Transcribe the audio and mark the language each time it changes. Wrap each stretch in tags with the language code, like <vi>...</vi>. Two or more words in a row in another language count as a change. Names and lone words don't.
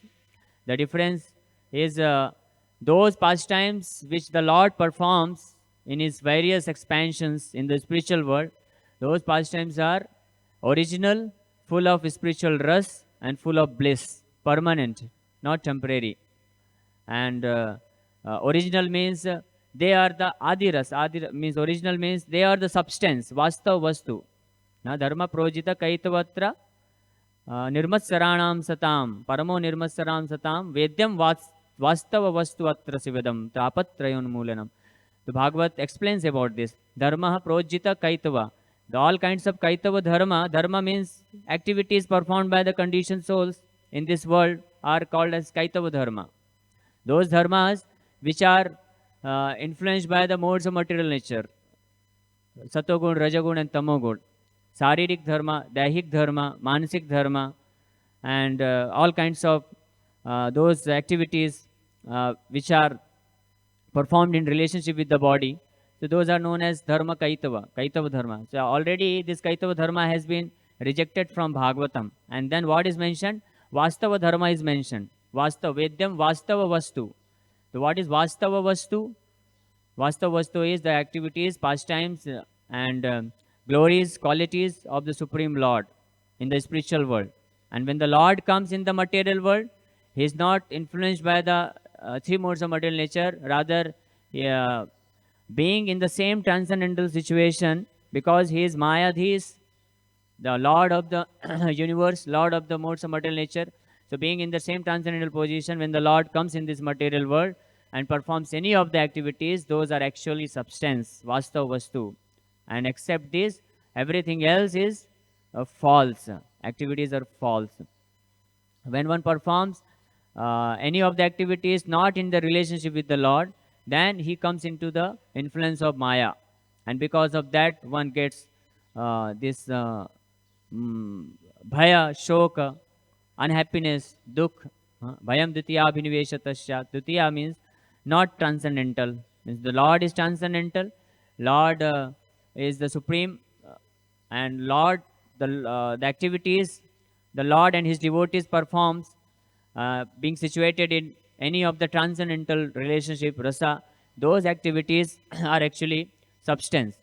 <en>The difference is those pastimes which the Lord performs in his various expansions in the spiritual world, those pastimes are original, full of spiritual rus and full of bliss, permanent, not temporary. And original means they are the adiras. Adi means original means they are the substance,</en> <sa>वास्तव वस्तु. न धर्म प्रोजित कैतवात्र निर्मत्सराणाम सताम परमो निर्मत्सराम सताम वेद्यम वास्तव वस्तु अत्र शिवदम तापत्रयोन्मूलनम.</sa> <en>The Bhagavat explains about this.</en> <sa>धर्म प्रोजित कैतव.</sa> <en>The all kinds of</en> <sa>कैतव धर्म.</sa> <en>Dharma means activities performed by the conditioned souls in this world are called as</en> <sa>कैतव धर्म.</sa> <en>Those dharmas which are influenced by the modes of material nature, satogun, rajagun and tamogun,</en> <hi>शारीरिक धर्म, दैहिक धर्म, मानसिक धर्म,</hi> <en>and all kinds of those activities which are performed in relationship with the body. So those are known as</en> <sa>धर्म कैतव, कैतव धर्म.</sa> <en>So already this</en> <sa>कैतव धर्म</sa> <en>has been rejected from Bhagavatam. And then what is mentioned?</en> <sa>वास्तव धर्म</sa> <en>is mentioned.</en> <sa>वास्तव, वेद्यम वास्तव वस्तु.</sa> <en>So what is</en> <sa>वास्तव वस्तु? वास्तव वस्तु</sa> <en>is the activities, pastimes and glories, qualities of the Supreme Lord in the spiritual world. And when the Lord comes in the material world, he is not influenced by the three modes of material nature, rather being in the same transcendental situation, because he is Mayadhis, the Lord of the universe, Lord of the modes of material nature. So being in the same transcendental position, when the Lord comes in this material world and performs any of the activities, those are actually substance,</en> <sa>वास्तव वस्तु.</sa> <en>And except this, everything else is false. Activities are false. When one performs any of the activities not in the relationship with the Lord, then he comes into the influence of Maya. And because of that, one gets this</en> <sa>भय, शोक,</sa> <en>unhappiness, dukh.</en> <sa>भयम् दुतिय अभिनिवेशतस्य.</sa> <en>Dutiya means not transcendental. Means the Lord is transcendental. Lord is the supreme, and Lord, the activities the Lord and his devotees performs, being situated in any of the transcendental relationship, rasa, those activities are actually substance.</en>